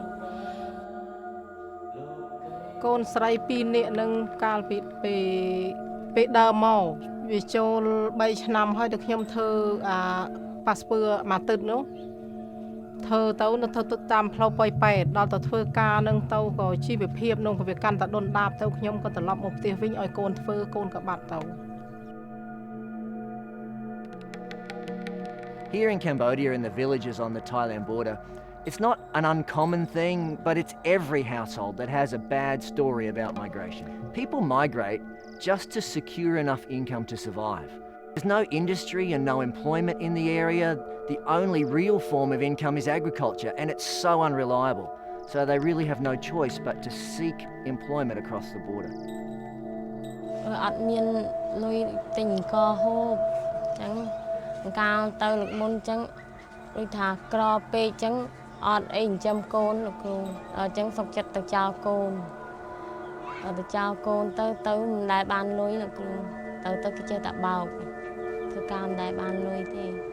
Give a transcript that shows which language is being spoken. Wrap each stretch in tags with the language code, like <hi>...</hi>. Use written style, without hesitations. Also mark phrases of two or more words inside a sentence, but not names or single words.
<km>កូនស្រី2នាក់នឹងកាលពីពេលដើរមកវាចូល3ឆ្នាំហើយតែខ្ញុំធ្វើប៉ាសពើមកទឹកនោះធ្វើទៅនៅធ្វើតាមផ្លូវប៉ោយប៉ែតដល់ទៅធ្វើការនឹងទៅក៏ជីវភាពនឹងវាកាន់តែដុនដាបទៅខ្ញុំក៏ត្រឡប់មកផ្ទះវិញឲ្យកូនធ្វើកូនក៏បាត់ទៅ</km> <en>Here in Cambodia, in the villages on the Thailand border, it's not an uncommon thing, but it's every household that has a bad story about migration. People migrate just to secure enough income to survive. There's no industry and no employment in the area. The only real form of income is agriculture, and it's so unreliable. So they really have no choice but to seek employment across the border.</en> <km>អត់មានលុយទិញកហូបអញ្ចឹងកាលទៅលោកមុនអញ្ចឹងដូចថាក្រពេកអញ្ចឹងអត់អីចិញ្ចឹមកូនលោកគ្រូអញ្ចឹងសុខចិត្តទៅចោលកូនទៅចោលកូនទៅមិនដែលបានលុយលោកគ្រូទៅគេចេះតែបោកធ្វើការមិនដែលបានលុយទេ</km>